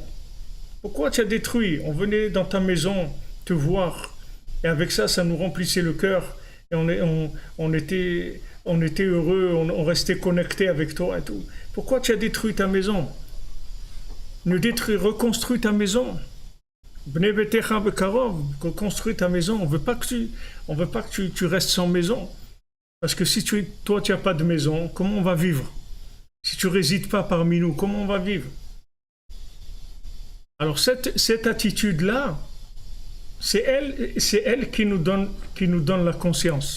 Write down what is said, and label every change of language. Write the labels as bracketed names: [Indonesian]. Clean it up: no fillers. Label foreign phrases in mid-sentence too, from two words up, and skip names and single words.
[French] Pourquoi tu as détruit? On venait dans ta maison te voir. Et avec ça, ça nous remplissait le cœur. Et on était heureux, on restait connecté avec toi et tout. Pourquoi tu as détruit ta maison? Reconstruis ta maison. [Hebrew] בנה ביתך בקרוב, [French] reconstruis ta maison. On veut pas que tu restes sans maison. Parce que si toi tu n'as pas de maison, comment on va vivre? Si tu résides pas parmi nous, comment on va vivre? Alors cette attitude-là, c'est elle qui nous donne la conscience.